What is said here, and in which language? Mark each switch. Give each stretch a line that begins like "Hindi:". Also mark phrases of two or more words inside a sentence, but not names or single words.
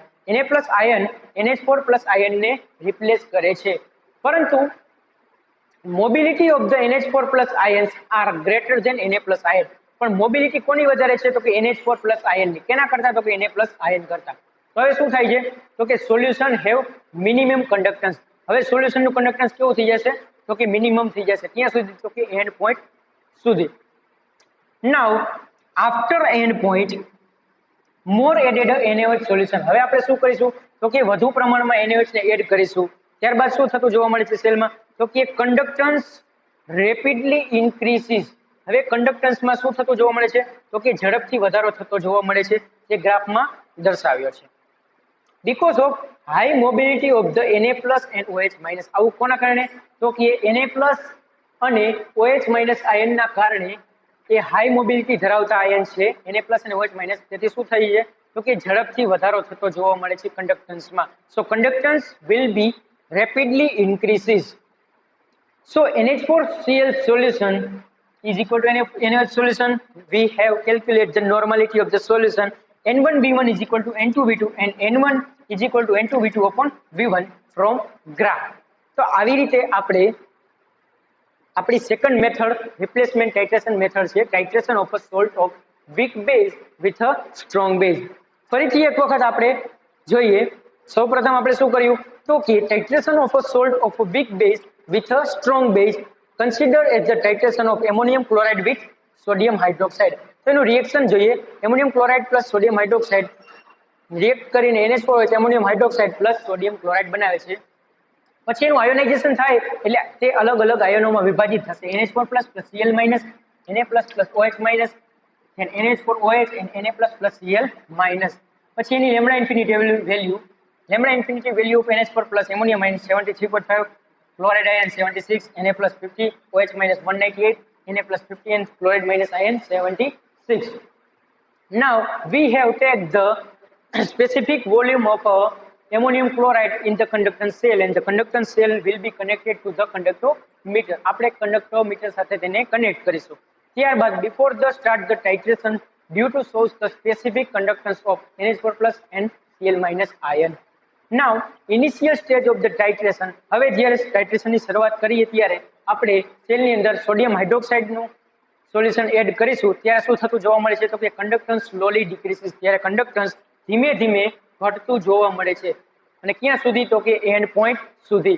Gujarati: Na+ આયન NH4+ આયનને રિપ્લેસ કરે છે, પરંતુ
English: mobility of the NH4+ ions are greater than Na+ ion.
Gujarati: પણ મોબિલિટી કોની વધારે છે તો કે NH4+ આયનની. કેના કરતા તો કે Na+ આયન કરતા. તો હવે શું થાય છે તો કે
English: solution have minimum conductance.
Gujarati: હવે સોલ્યુશનનું કંડક્ટન્સ કેવું થઈ જશે તો કે મિનિમમ થઈ જશે. ક્યાં સુધી તો કે
English: end point
Gujarati: સુધી.
English: Now after end point more added NaOH solution.
Gujarati: હવે આપણે શું કરીશું તો કે વધુ પ્રમાણમાં NaOH ને એડ કરીશું. ત્યારબાદ શું થતું જોવા મળે છે સેલમાં તો કે
English: conductance rapidly increases.
Gujarati: હવે કંડક્ટન્સમાં શું થતું જોવા મળે છે તો કે ઝડપથી વધારો થતો જોવા મળે છે, જે ગ્રાફમાં દર્શાવ્યો છે.
English: because of high mobility of the Na+ and OH-.
Gujarati: આવું કોના કારણે તો કે Na+ અને OH- આયનના કારણે એ
English: high mobility
Gujarati: ધરાવતા આયન છે Na+ અને OH-. તેથી શું થઈ છે તો કે ઝડપથી વધારો થતો જોવા મળે છે કંડક્ટન્સમાં.
English: so conductance will be rapidly increases. So NH4Cl solution is equal to NaOH solution. We have calculated the normality of the solution. N1V1 is equal to N2V2 and N1 is equal to N2V2 upon V1 from graph.
Gujarati: તો આવી રીતે આપણે આપણી
English: second method replacement titration method
Gujarati: છે,
English: titration of a salt of weak base with a strong base.
Gujarati: ફરીથી એક વખત આપણે જોઈએ. સૌપ્રથમ આપણે શું કર્યું તો કે
English: titration of a salt of a weak base with a strong base considered as the titration of ammonium chloride with sodium hydroxide.
Gujarati: તો એનું રિએક્શન જોઈએ.
English: ammonium chloride plus sodium hydroxide
Gujarati: રિએક્ટ કરીને NH4OH
English: ammonium hydroxide plus sodium chloride
Gujarati: બનાવે છે. પછી એનું આયોનાઇઝેશન થાય એટલે તે અલગ અલગ આયનોમાં વિભાજિત થશે.
English: NH4+ + Cl-, Na+ + OH-, and NH4OH and Na+ + Cl-.
Gujarati: પછી એની
English: lambda infinity value of NH4+ ammonium ion
Gujarati: 73.5,
English: chloride ion 76, Na+ 50, OH- 198, Na+ 50 and chloride- ion 76. Now we have take the specific volume of ammonium chloride in the conductance cell and the conductance cell will be connected to the conductometer.
Gujarati: આપણે conductometer સાથે તેને કનેક્ટ કરીશું.
English: ત્યારબાદ before the start the titration due to shows the specific conductance of NH4+ and Cl- ion. now initial stage of the titration.
Gujarati: હવે જ્યારે ટાઇટ્રેશનની શરૂઆત કરીએ ત્યારે આપણે સેલની અંદર સોડિયમ હાઇડ્રોક્સાઇડનું સોલ્યુશન એડ કરીશું ત્યારે શું થતું જોવા મળે છે તો કે
English: conductance slowly decreases.
Gujarati: ત્યારે કન્ડક્ટન્સ ધીમે ધીમે ઘટતું જોવા મળે છે અને ક્યાં સુધી તો કે
English: end point
Gujarati: સુધી.